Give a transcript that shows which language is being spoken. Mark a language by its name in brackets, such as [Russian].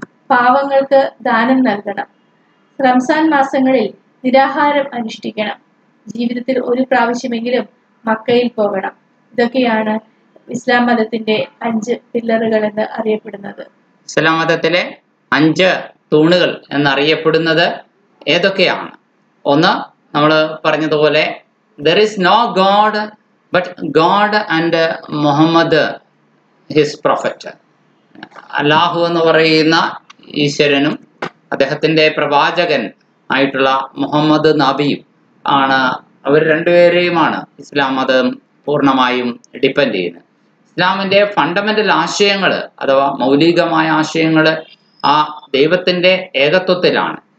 [Malayalam] പാവങ്ങൾക്ക് ദാനം നൽകണം. റംസാൻ മാസങ്ങളിൽ നിരാഹാരം അനുഷ്ഠിക്കണം. ജീവിതത്തിൽ 1 പ്രാവശ്യമെങ്കിലും മക്കയിൽ പോകണം. ഇതൊക്കെയാണ് ഇസ്ലാം മതത്തിന്റെ 5 പില്ലറുകൾ എന്ന് അറിയപ്പെടുന്നത്. ഇസ്ലാം മതത്തിലെ 5 തൂണുകൾ എന്നറിയപ്പെടുന്നത് ഏതൊക്കെയാണ്? ഒന്ന്, നമ്മൾ പറഞ്ഞതുപോലെ [English] there is no God but God and Muhammad his prophet. [Malayalam] അല്ലാഹു എന്ന് പറയുന്ന ഈശ്വരനും അദ്ദേഹത്തിന്റെ പ്രവാചകൻ ആയിട്ടുള്ള മുഹമ്മദ് നബിയും ആണ്. അവർ രണ്ടുപേരെയുമാണ് ഇസ്ലാം മതം പൂർണ്ണമായും ഡിപ്പെൻഡ് ചെയ്യുന്നത്. ഇസ്ലാമിന്റെ ഫണ്ടമെന്റൽ ആശയങ്ങൾ അഥവാ മൗലികമായ ആശയങ്ങൾ ആ ദൈവത്തിന്റെ ഏകത്വത്തിലാണ്.